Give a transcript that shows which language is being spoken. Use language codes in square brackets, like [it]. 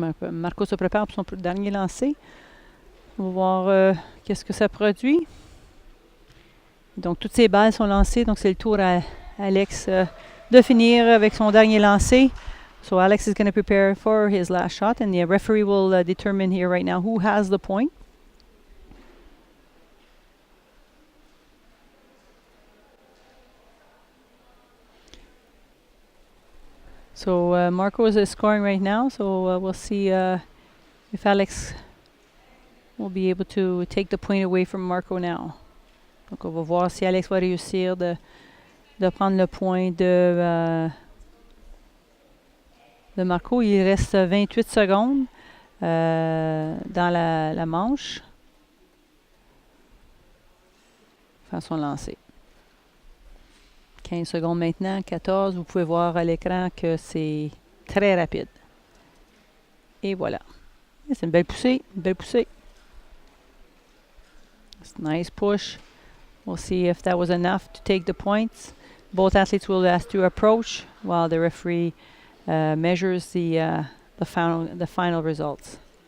[fr] Marco se prépare pour son dernier lancer. On va voir qu'est-ce que ça produit. Donc, toutes ces balles sont lancées. Donc, c'est le tour à Alex de finir avec son dernier lancer. [en] So, Alex is going to prepare for his last shot. And the referee will determine here right now who has the point. So Marco is scoring right now, so we'll see if Alex will be able to take the point away from Marco now. [fr] Donc on va voir si Alex va réussir de prendre le point de Marco. Il reste 28 secondes dans la manche. Faire son lancer. 15 secondes maintenant, 14. Vous pouvez voir à l'écran que c'est très rapide. Et voilà. C'est une belle poussée, une belle poussée. [en] It's a nice push. We'll see if that was enough to take the points. Both athletes will ask to approach while the referee measures the final results.